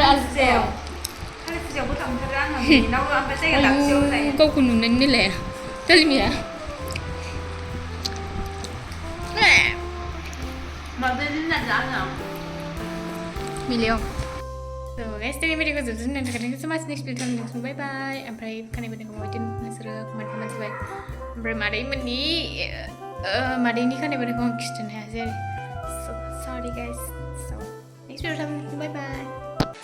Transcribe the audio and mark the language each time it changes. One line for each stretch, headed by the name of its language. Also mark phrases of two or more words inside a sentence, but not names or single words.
Bodo: फुजायाव कालि फुजायावबो थांथारो आङो बेनावबो ओमफ्राय जायगा दाबसेयाव जायो गावखौ नुनानै लाया तलमिया माबायदि होननानै आङो मिलियाव
English: So guys,
Bodo: tadi video जोबसिगोन नोंथांखौ
English: so much next video
Bodo: नोंथांखौ
English: bye bye
Bodo: ओमफ्राय खानाय बोनायखौ बिदिनो नोंसोरो कमेन्ट खालामबाय ओमफ्राय मादैनि खानाय बोनायखौ आं खिथानो हायासै आरो
English: so sorry guys so next video bye bye